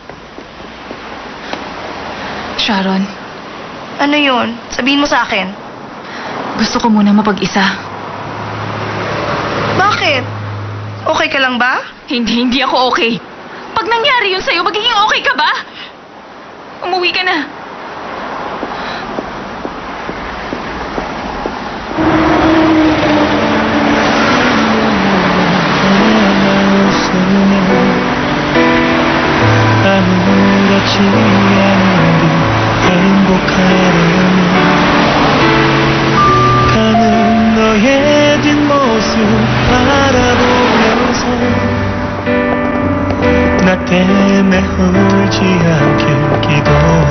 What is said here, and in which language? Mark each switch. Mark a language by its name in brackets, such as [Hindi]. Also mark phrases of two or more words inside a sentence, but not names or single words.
[Filipino] Sharon, Ano yun? Sabihin mo sa akin. gusto ko muna mapag-isa. Bakit? Okay ka lang ba? Hindi ako okay. Pag nangyari yun sa'yo, magiging okay ka ba? Umuwi ka na. [Korean] 아무렇지 않은 듯 행복하려니 가는 너의 뒷모습 바라보면서 나 때문에 울지 않길 기도